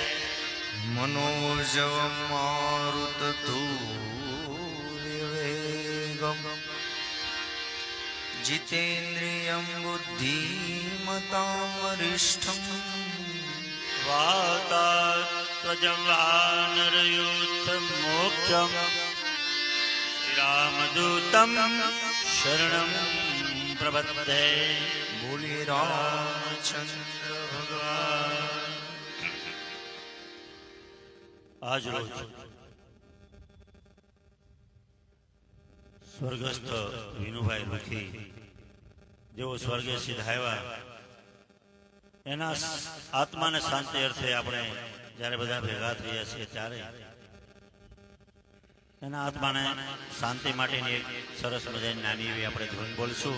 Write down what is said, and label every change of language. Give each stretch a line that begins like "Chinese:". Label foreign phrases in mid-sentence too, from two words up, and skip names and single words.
Sanskrit: मनोजवं मारुततुल्यवेगं जितेन्द्रियं बुद्धिमतां वरिष्ठं वातात्मजं वानरयूथमोक्षं श्रीरामदूतं शरणं प्रपद्ये।
Hindi: बोले रामचंद्र भगवान।
Gujarati: આજ રોજ સ્વર્ગસ્થ વિનુભાઈ લુખી જેઓ સ્વર્ગે સિધાવ્યા એના આત્માને શાંતિ અર્થે આપણે જ્યારે બધા ભેગા થયા છીએ ત્યારે એના આત્માને શાંતિ માટેની એક સરસ મજાની નાની એવી આપણે ધૂન બોલશું.